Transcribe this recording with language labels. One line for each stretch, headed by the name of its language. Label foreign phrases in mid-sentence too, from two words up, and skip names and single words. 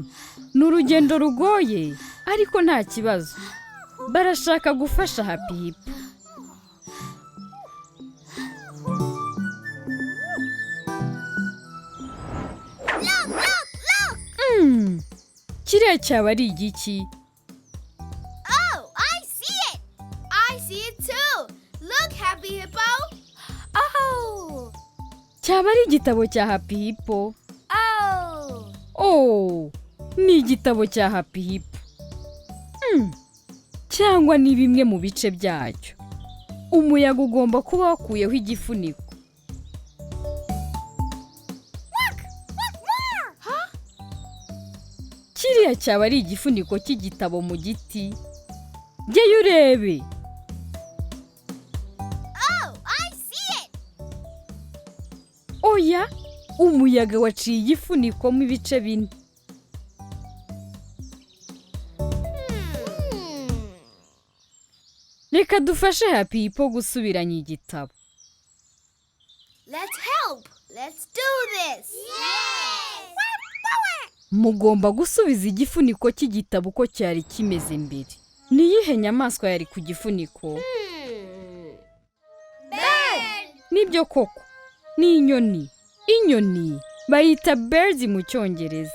Kinyarwanda: Ni urugendo rugoye ariko nta kibazo. Barashaka gufasha Happy Hippo. Kiriya cyaba ari igiki?
English: Oh, I see it! I see it too! Look, Happy Hippo! Oh!
Kinyarwanda: Cyaba ari igitabo cya Happy Hippo? Oh! Oh! Ni igitabo cya Happy Hippo. Cyangwa ni bimwe mu bice byacyo. Umuyaga ugomba kuba wakuyeho igifuniko. Kiriya cyaba ari igifuniko cy'igitabo mu giti. Jyeyo urebe.
English: Oh, I see it!
Kinyarwanda: Oya, umuyaga waciye igifuniko mu bice bine. Reka dufashe Happy Hippo gusubiranya igitabo.
English: Let's help! Let's do this! Yes!
Kinyarwanda: Mugomba gusubiza igifuniko cy'igitabo uko cyari kimeze mbere. Ni iyihe nyamaswa yari ku gifuniko?
English: Bird!
Kinyarwanda: Nibyo koko. Ni inyoni. Inyoni bayita birds mu Cyongereza.